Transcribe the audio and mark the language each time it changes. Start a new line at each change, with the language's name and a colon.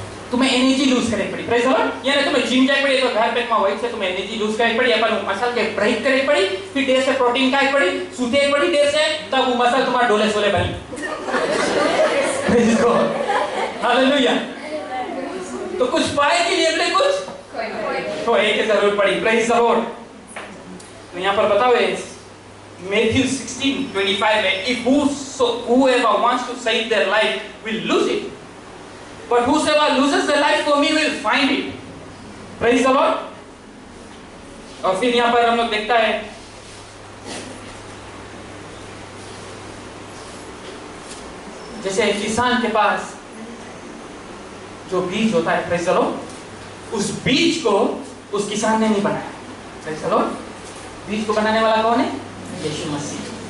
Hindi: तुम्हें energy lose करनी पड़ी।
English: Praise the Lord.
Hindi: यानी तुम्हें जिम जाए पड़ी तो घर पे में वही से तुम्हें एनर्जी लूज करनी पड़ी, अपन मसल के ब्रेक करनी पड़ी, फिर देर से प्रोटीन खाई पड़ी, सूते पड़ी देर से, तब वो मसल तुम्हारा डोले सोले बनी।
English: Praise the Lord.
Hindi: हालेलुया। तो कुछ पाए के लिए अपने कुछ खोए की जरूरत पड़ी।
English: Praise the Lord.
Hindi: तो यहाँ पर बताओ
English: Matthew 16:25 में if whoever wants to save their life will lose it, but whosoever loses their life for me will find it. Praise the Lord.
Hindi: और फिर यहाँ पर हम लोग देखता है जैसे किसान के पास जो बीज होता है,
English: praise the Lord,
Hindi: उस बीज को उस किसान ने नहीं बनाया। Praise the Lord. बीज को बनाने वाला कौन है? यीशु मसीह।